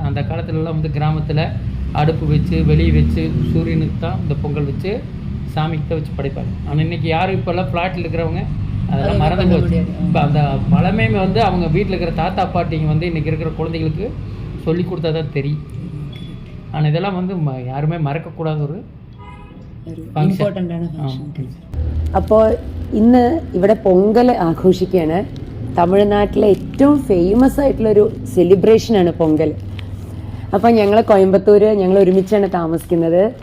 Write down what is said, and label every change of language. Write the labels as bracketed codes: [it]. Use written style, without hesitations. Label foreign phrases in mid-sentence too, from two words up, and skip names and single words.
[ta] அந்த காலத்துலலாம் வந்து கிராமத்தில் அடுப்பு வச்சு வெளியே வச்சு சூரியனுக்கு தான் இந்த பொங்கல் வச்சு சாமிக்கு தான் வச்சு படைப்பாங்க. ஆனால் இன்றைக்கி யாரும் இப்போல்லாம் ஃப்ளாட்டில் இருக்கிறவங்க அதெல்லாம் மறந்து போச்சு. இப்போ அந்த பழமை வந்து அவங்க வீட்டில் இருக்கிற தாத்தா பாட்டிங்க வந்து இன்றைக்கி இருக்கிற குழந்தைங்களுக்கு சொல்லி கொடுத்தா தான் தெரியும். ஆனால் இதெல்லாம் வந்து யாருமே മറക്കக்கூடாத ഒരു [ml] ഇമ്പോർട്ടൻ്റാണ് ഫംഗ്ഷൻ. അപ്പോൾ ഇന്ന് ഇവിടെ പൊങ്കൽ ആഘോഷിക്കുകയാണ്. തമിഴ്നാട്ടിലെ ഏറ്റവും ഫേമസ് ആയിട്ടുള്ളൊരു സെലിബ്രേഷനാണ് പൊങ്കൽ. അപ്പോൾ ഞങ്ങൾ കോയമ്പത്തൂർ, ഞങ്ങൾ ഒരുമിച്ചാണ് താമസിക്കുന്നത്.